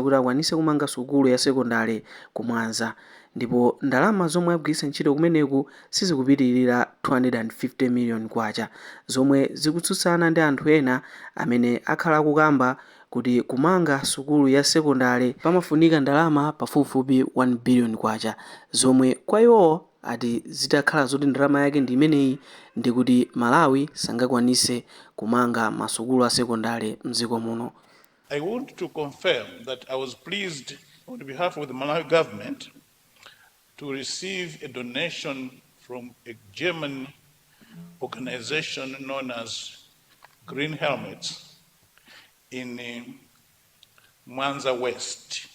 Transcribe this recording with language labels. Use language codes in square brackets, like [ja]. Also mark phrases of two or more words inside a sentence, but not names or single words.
[ny] kuti akwanise kumanga sukulu ya sekondari ku Mwanza, ndipo ndalama zomwe agwiritsa ntchito kumeneku sizikupitirira 250 million kwacha, zomwe zikutsutsana ndi anthu ena amene akhala akukamba kuti kumanga sukulu ya sekondari pamafunika ndalama pafupifupi 1 billion kwacha, zomwe kwa iwo ati zitakhala zoti ndalama yake ndi imeneyi ndi kuti Malawi sangakwanise kumanga masukulu a sekondari mdziko muno. [en] I want to confirm that I was pleased on behalf of the Malawi government to receive a donation from a German organization known as Green Helmets in Mwanza West.